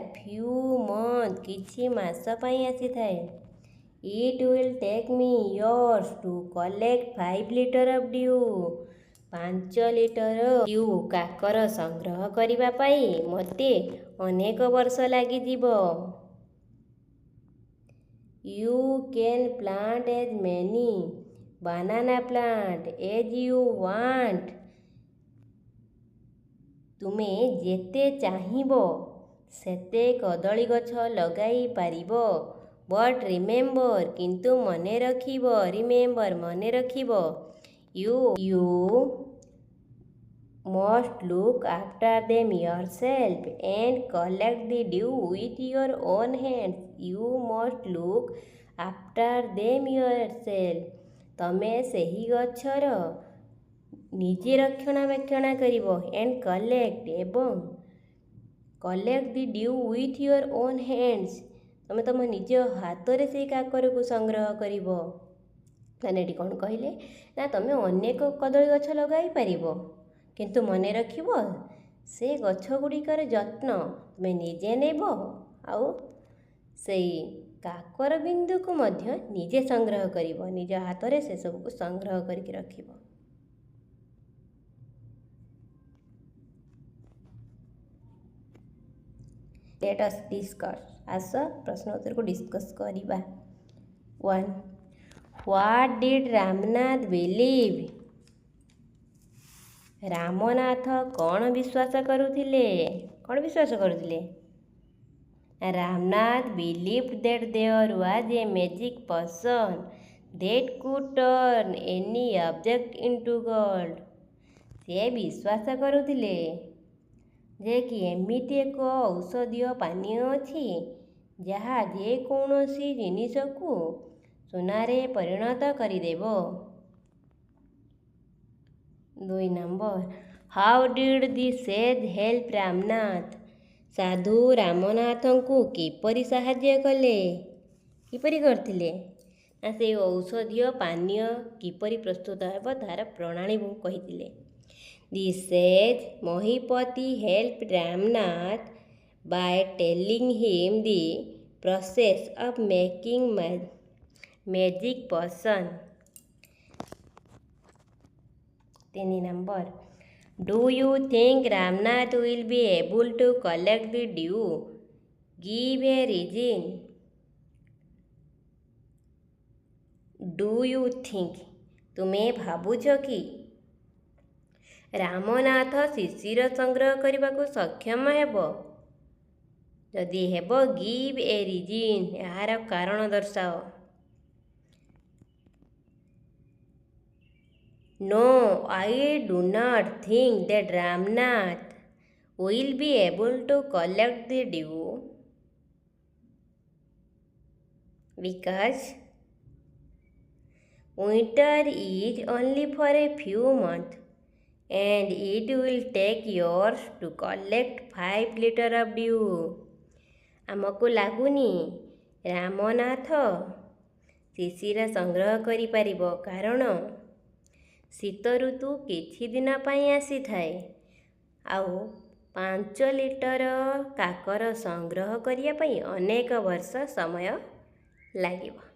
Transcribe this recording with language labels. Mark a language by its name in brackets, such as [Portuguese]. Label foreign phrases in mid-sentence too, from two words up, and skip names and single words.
[English] few month [Odia] କିଛି ମାସ ପାଇଁ ଆସିଥାଏ। [English] It will take me years to collect 5 liter of dew. [Odia] 5 ଲିଟର ଡିଉ କାକର ସଂଗ୍ରହ କରିବା ପାଇଁ ମୋତେ ଅନେକ ବର୍ଷ ଲାଗିଯିବ। [English] You can plant as many banana plant as you want. [Odia] ତୁମେ ଯେତେ ଚାହିଁବ ସେତେ କଦଳୀ ଗଛ ଲଗାଇ ପାରିବ। [English] But remember, [Odia] କିନ୍ତୁ ମନେ ରଖିବ। ରିମେମ୍ବର, ମନେ ରଖିବ। [English] You must look after them yourself and collect the dew with your own hands. You must look after them yourself. [Odia] ତମେ ସେହି ଗଛର ନିଜେ ରକ୍ଷଣାବେକ୍ଷଣ କରିବ। [English] and collect ଏବଂ collect the dew with your own hands. [Odia] ତମେ ତମ ନିଜ ହାତରେ ସେହି କାକରକୁ ସଂଗ୍ରହ କରିବ। ତାହେଲେ ଏଠି କ'ଣ କହିଲେ ନା, ତମେ ଅନେକ କଦଳୀ ଗଛ ଲଗାଇ ପାରିବ, କିନ୍ତୁ ମନେ ରଖିବ ସେ ଗଛ ଗୁଡ଼ିକର ଯତ୍ନ ତୁମେ ନିଜେ ନେବ, ଆଉ ସେଇ କାକର ବିନ୍ଦୁକୁ ମଧ୍ୟ ନିଜେ ସଂଗ୍ରହ କରିବ। ନିଜ ହାତରେ ସେସବୁକୁ ସଂଗ୍ରହ କରିକି ରଖିବ। [English] Let us discuss. [Odia] ଆସ ପ୍ରଶ୍ନ ଉତ୍ତରକୁ ଡିସ୍କସ୍ କରିବା। 1. [English] What did ରାମନାଥ believe? [Odia] ରାମନାଥ କ'ଣ ବିଶ୍ୱାସ କରୁଥିଲେ? କ'ଣ ବିଶ୍ୱାସ କରୁଥିଲେ? [English] ରାମନାଥ believed that there was a magic potion that could turn any object into gold. [Odia] ସେ ବିଶ୍ୱାସ କରୁଥିଲେ ଯେ କି ଏମିତି ଏକ ଔଷଧୀୟ ପାନୀୟ ଅଛି ଯାହା ଯେକୌଣସି ଜିନିଷକୁ ସୁନାରେ ପରିଣତ କରିଦେବ। [English] 2 number, How did the sage help Ramnath? [Odia] ସାଧୁ ରାମନାଥଙ୍କୁ କିପରି ସାହାଯ୍ୟ କଲେ? କିପରି କରିଥିଲେ? ନା ସେ ଔଷଧୀୟ ପାନୀୟ କିପରି ପ୍ରସ୍ତୁତ ହେବ ତାହାର ପ୍ରଣାଳୀ କହିଥିଲେ। [English] The sage Mahipati help Ramnath by telling him the process of making magic potion. 3 number, do you think Ramnath will be able to collect the dew? Give a reason. Do you think, [Odia] ତୁମେ ଭାବୁଛ କି ରାମନାଥ ଶିଶିର ସଂଗ୍ରହ କରିବାକୁ ସକ୍ଷମ ହେବ? ଯଦି ହେବ, [English] give a reason, [Odia] ଏହାର କାରଣ ଦର୍ଶାଅ। [English] No, I do not think that Ramnath will be able to collect the dew because winter is only for a few months and it will take years to collect 5 liters of dew. [Odia] ଆମକୁ ଲାଗୁନି ରାମନାଥ ଶିଶିର ସଂଗ୍ରହ କରିପାରିବ, କାରଣ ଶୀତ ଋତୁ କିଛି ଦିନ ପାଇଁ ଆସିଥାଏ ଆଉ 5 ଲିଟର କାକର ସଂଗ୍ରହ କରିବା ପାଇଁ ଅନେକ ବର୍ଷ ସମୟ ଲାଗିବ।